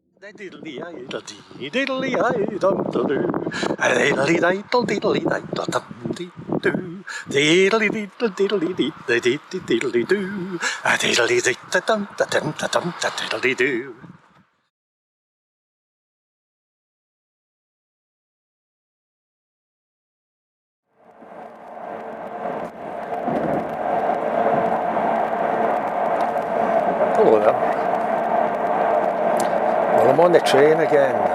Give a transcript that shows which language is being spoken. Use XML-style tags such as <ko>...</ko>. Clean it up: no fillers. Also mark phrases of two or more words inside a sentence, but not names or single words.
<en>Diddly diddly diddly dum dum doo. Diddly diddle diddly diddle dum dee doo. Diddly diddle diddly diddly diddly doo. Diddly diddle dum dum dum diddly doo. Hello there. Well, I'm on the train again.</en>